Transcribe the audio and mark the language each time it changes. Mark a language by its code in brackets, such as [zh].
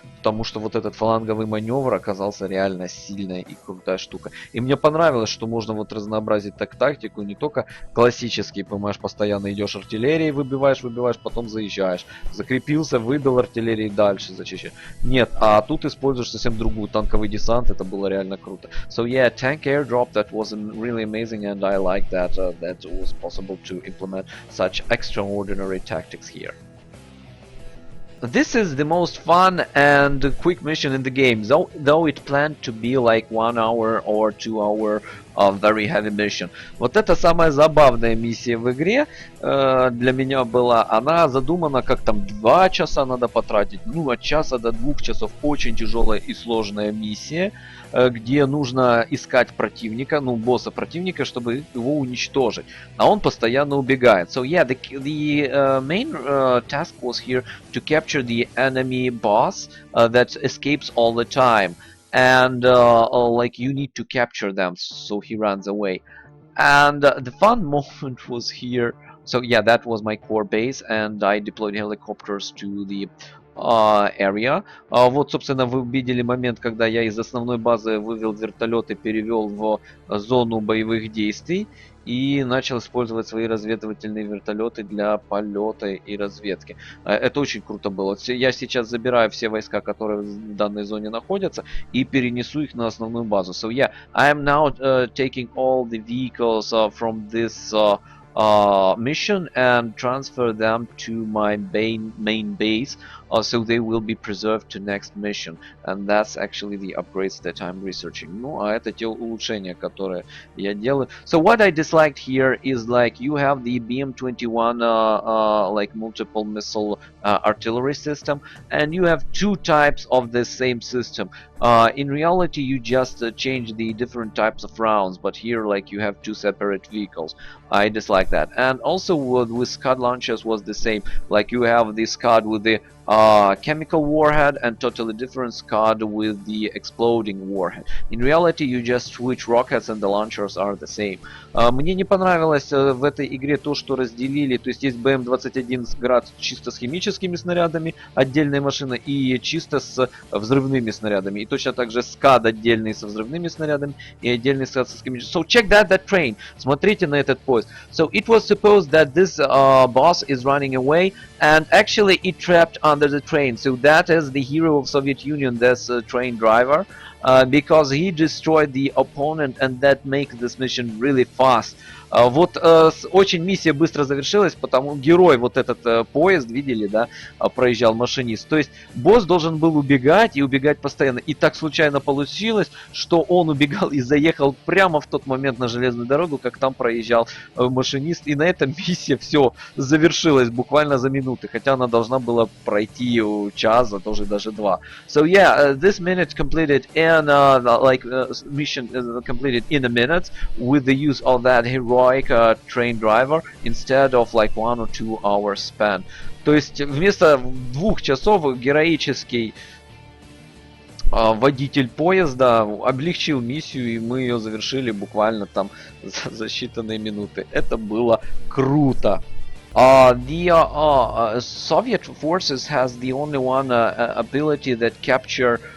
[ru] Потому что вот этот фланговый маневр оказался реально сильная и крутая штука. И мне понравилось, что можно вот разнообразить так тактику, не только классический, понимаешь, постоянно идешь артиллерией, выбиваешь, потом заезжаешь. Закрепился, выбил артиллерией, дальше зачищаешь. Нет, а тут используешь совсем другую, танковый десант, это было реально круто. [en] So yeah, tank airdrop, that was really amazing, and I like that that was possible to implement such extraordinary tactics here. This is the most fun and quick mission in the game, though it planned to be like 1 hour or 2 hour of very heavy mission. [ru] Вот это самая забавная миссия в игре для меня была. Она задумана как там 2 часа надо потратить, ну от часа до 2 часов. Очень тяжелая и сложная миссия, где нужно искать противника, ну босса противника, чтобы его уничтожить. А он постоянно убегает. [en] So yeah, the main task was here to capture the enemy boss that escapes all the time. And like you need to capture them, so he runs away. And the fun moment was here. So yeah, that was my core base, and I deployed helicopters to the area. [ru] Вот, собственно, вы увидели момент, когда я из основной базы вывел вертолет и перевел в зону боевых действий и начал использовать свои разведывательные вертолеты для полета и разведки. Это очень круто было. Я сейчас забираю все войска, которые в данной зоне находятся, и перенесу их на основную базу. [en] So yeah, I am now taking all the vehicles from this mission and transfer them to my main base, so they will be preserved to next mission. And that's actually the upgrades that I'm researching. [ru] Ну, а это те улучшения, которые я делаю. [en] So what I disliked here is like you have the BM-21 like multiple missile artillery system, and you have 2 types of the same system. In reality, you just change the different types of rounds, but here like you have 2 separate vehicles. I dislike that. And also with Scud launchers was the same. Like you have the Scud with the chemical warhead and totally different Scud with the exploding warhead. In reality, you just switch rockets and the launchers are the same. [ru] Мне не понравилось в этой игре то, что разделили, то есть есть БМ-21 град чисто с химическими снарядами, отдельная машина, и чисто с взрывными снарядами. И точно так же Scud отдельный со взрывными снарядами и отдельный Scud со химическими. [en] So check that train. [ru] Смотрите на этот поезд. [en] So it was supposed that this boss is running away, and actually it trapped under the train. So that is the hero of Soviet Union, this train driver, because he destroyed the opponent, and that makes this mission really fast. [ru] Вот очень миссия быстро завершилась, потому герой вот этот поезд, видели, да, проезжал машинист. То есть босс должен был убегать и убегать постоянно. И так случайно получилось, что он убегал и заехал прямо в тот момент на железную дорогу, как там проезжал машинист. И на этом миссия все завершилась буквально за минуты, хотя она должна была пройти час, а тоже даже 2. [en] So yeah, this minute completed in mission completed in a minute with the use of that heroic train driver instead of like 1 or 2 hours span. [ru] То есть вместо 2 часов героический водитель поезда облегчил миссию, и мы ее завершили буквально там за считанные минуты. Это было круто. [en] The Soviet forces has the only one ability that capture